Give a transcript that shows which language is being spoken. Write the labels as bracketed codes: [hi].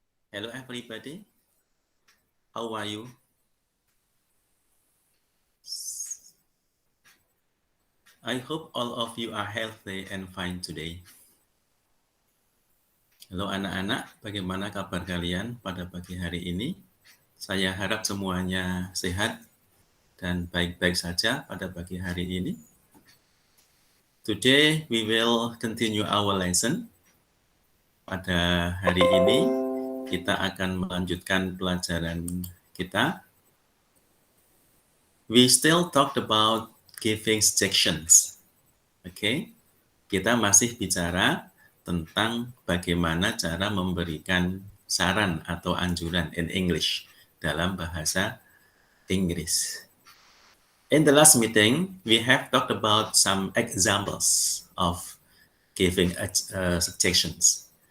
[en] Hello everybody, how are you? I hope all of you are healthy and fine today. [id] Halo anak-anak, bagaimana kabar kalian pada pagi hari ini? Saya harap semuanya sehat dan baik-baik saja pada pagi hari ini. [en] Today we will continue our lesson. [id] Pada hari ini kita akan melanjutkan pelajaran kita. [en] We still talked about giving suggestions. [id] Oke, kita masih bicara tentang bagaimana cara memberikan saran atau anjuran [en] in English [id] dalam bahasa Inggris. [en] In the last meeting, we have talked about some examples of giving suggestions.